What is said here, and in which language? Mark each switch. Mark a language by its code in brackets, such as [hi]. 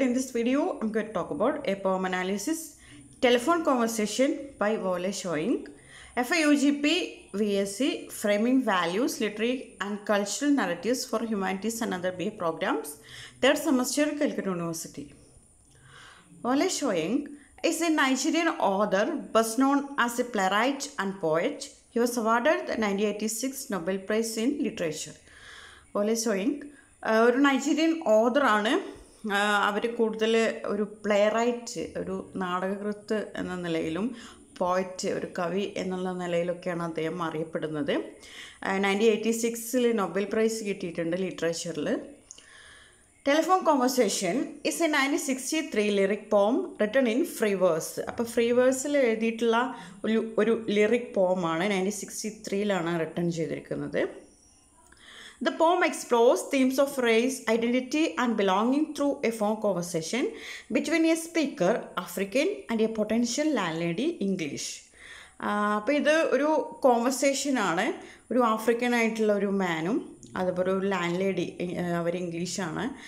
[en] In this video, I'm going to talk about a poem analysis, telephone conversation by Wole Soyinka, FIUGP VSc, Framing Values, Literary and Cultural Narratives for Humanities and Other BA Programs, 3rd semester, Calcutta University. Wole Soyinka is a Nigerian author, best known as a playwright and poet. He was awarded the 1986 Nobel Prize in Literature. [ml] Wole Soyinka ഒരു Nigerian ഓഥറാണ്. അവർ കൂടുതൽ ഒരു play right, ഒരു നാടകകൃത്ത് എന്ന നിലയിലും poet, ഒരു കവി എന്നുള്ള നിലയിലൊക്കെയാണ് അദ്ദേഹം അറിയപ്പെടുന്നത്. 1986 നൊബേൽ പ്രൈസ് കിട്ടിയിട്ടുണ്ട് ലിറ്ററേച്ചറിൽ. [en] Telephone conversation is a 1963 lyric poem written in free verse. [ml] അപ്പോൾ ഫ്രീ വേഴ്സിൽ എഴുതിയിട്ടുള്ള ഒരു ലിറിക് പോമാണ് 1963 റിട്ടൺ ചെയ്തിരിക്കുന്നത്. [en] The poem explores themes of race, identity and belonging through a phone conversation between a speaker, African, and a potential landlady, English. [ml] അപ്പോൾ ഇത് ഒരു കോൺവെർസേഷനാണ്. ഒരു African ആയിട്ടുള്ള ഒരു മാനും അതുപോലെ ഒരു ലാൻഡ് ലേഡി, അവർ ഇംഗ്ലീഷുകാരിയാണ്.